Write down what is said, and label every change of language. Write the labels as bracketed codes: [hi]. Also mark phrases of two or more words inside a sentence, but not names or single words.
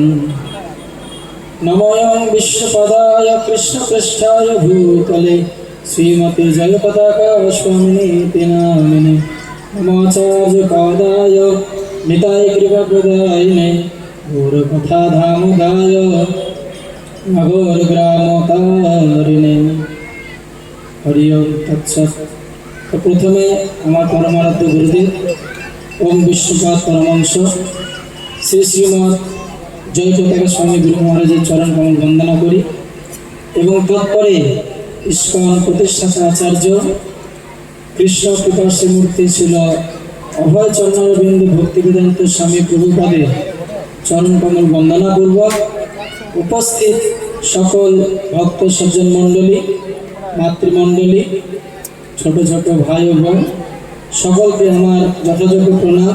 [sa] নমোऽयं विश्वपदाय कृष्णपृष्ठाय भूतले श्रीमते जयपताका स्वामिनीति नामिने। नमोऽचार्यपादाय निताय कृपाप्रदायिने गौरकथाधामदाय नगरग्रामतारिणे। हरि ओं तत्सत्। [bn] তো প্রথমে আমার পরমারাধ্য গুরুদেব ওম বিশ্বপাত পরমাংশ শ্রী শ্রীমৎ জয় পতাকা স্বামী গুরু মহারাজের চরণ কমল বন্দনা করি এবং তৎপরে ইস্কন প্রতিষ্ঠাতা আচার্য কৃষ্ণ কৃপা শ্রীমূর্তি ছিল অভয় চরণারবিন্দ ভক্তিবেদান্ত স্বামী প্রভুপাদের চরণ কমল বন্দনা পূর্বক উপস্থিত সকল ভক্ত সজ্জন মণ্ডলী, মাতৃমণ্ডলী, ছোট ছোট ভাই ও বোন সকলকে আমার যথাযোগ্য প্রণাম।